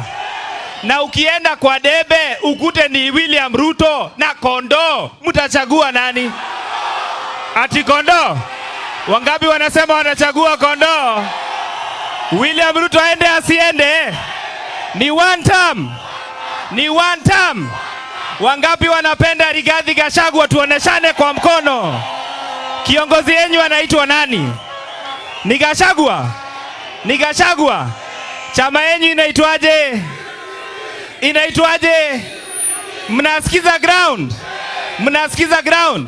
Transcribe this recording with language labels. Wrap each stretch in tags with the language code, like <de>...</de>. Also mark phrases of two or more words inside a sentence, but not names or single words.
<sw>Na ukienda kwa debe, ukute ni William Ruto na Kondo, mtachagua nani? Ati Kondo? Wangapi wanasema wanachagua Kondo? William Ruto aende asiende? Ni</sw> <en>one term.</en> <sw>Ni</sw> <en>one term.</en> <sw>Wangapi wanapenda Rigathi Gachagua? Tuoneshane kwa mkono. Kiongozi yenu anaitwa nani? Ni Gachagua? Ni Gachagua? Chama yenu inaitwaje? Inaitwaje? Mnasikiza ground? Mnasikiza ground?</sw>